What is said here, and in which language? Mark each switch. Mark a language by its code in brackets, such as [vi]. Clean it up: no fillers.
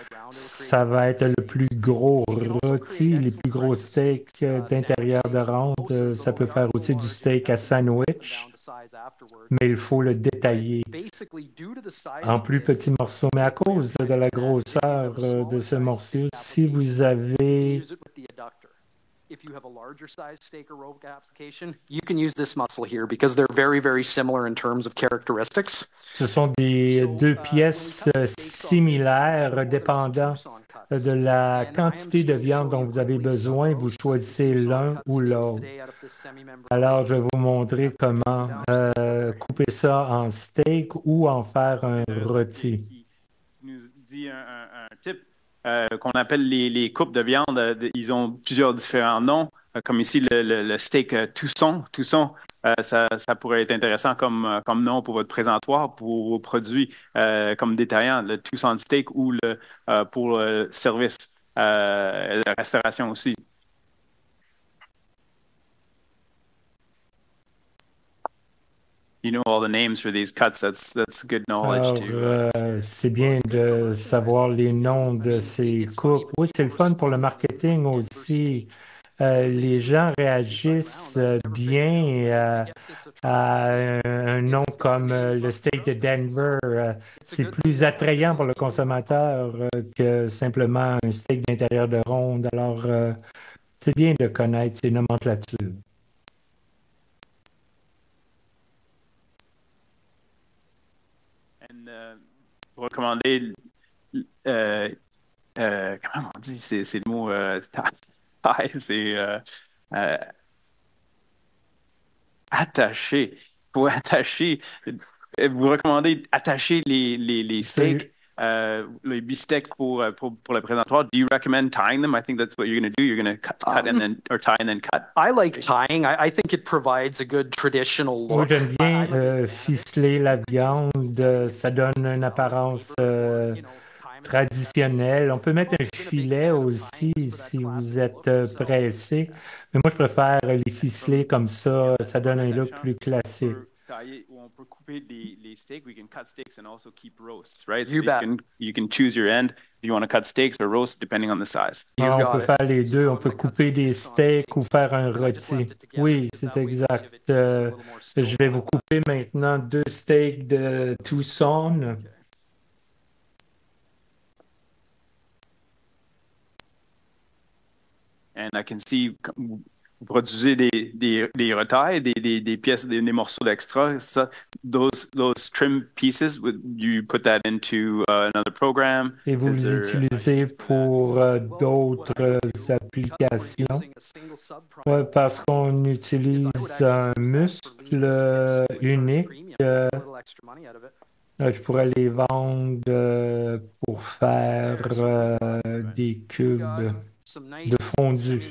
[fr] Ça va être le plus gros rôti, les plus gros steaks d'intérieur de ronde. Ça peut faire aussi du steak à sandwich, mais il faut le détailler en plus petits morceaux. Mais à cause de la grosseur de ce morceau, si vous avez [en] if you have a larger size steak or rope application, you can use this muscle here because they're very, very similar in terms of characteristics. [fr] Ce sont des deux pièces similaires dépendant de la quantité de viande dont vous avez besoin. Vous choisissez l'un ou l'autre. Alors, je vais vous montrer comment couper ça en steak ou en faire un rôti. Il nous dit un type qu'on appelle les coupes de viande. Ils ont plusieurs différents noms, comme ici le steak Tousson. Tousson, ça pourrait être intéressant comme nom pour votre présentoir, pour vos produits comme détaillant, le Tousson steak ou pour le service, la restauration aussi. [en] You know all the names for these cuts. That's good knowledge too. [fr] C'est bien de savoir les noms de ces coupes. Oui, c'est le fun pour le marketing aussi. Les gens réagissent bien à un un nom comme le steak de Denver, c'est plus attrayant pour le consommateur que simplement un steak d'intérieur de ronde. Alors, c'est bien de connaître ces nomenclatures. Vous recommandez, comment on dit, c'est le mot taille, c'est attacher. Pour attacher, vous recommandez attacher les steaks, les beefsteaks pour le présentoir. [en] Do you recommend tying them? I think that's what you're going to do. You're going to cut and then, or tie and then cut. I like tying. I think it provides a good traditional [fr] Moi, [en] look. [fr] j'aime bien ficeler la viande. Ça donne une apparence traditionnelle. On peut mettre un filet aussi si vous êtes pressé. Mais moi, je préfère les ficeler comme ça. Ça donne un look plus classique. On peut couper les steaks. [en] We can cut steaks and also keep roasts, right? You bet. You can choose your end if you want to cut steaks or roast, depending on the size. [fr] Alors, on peut faire les deux. On peut couper des steaks ou faire un rôti. Oui, c'est exact. Je vais vous couper maintenant 2 steaks de Tucson. [en] And I can see [fr] vous produisez des retailles, des pièces, des morceaux d'extra. [en] Those trim pieces, you put that into another program. [fr] Et vous les utilisez pour d'autres applications. Ouais, parce qu'on utilise un muscle unique. Je pourrais les vendre pour faire des cubes de fondu.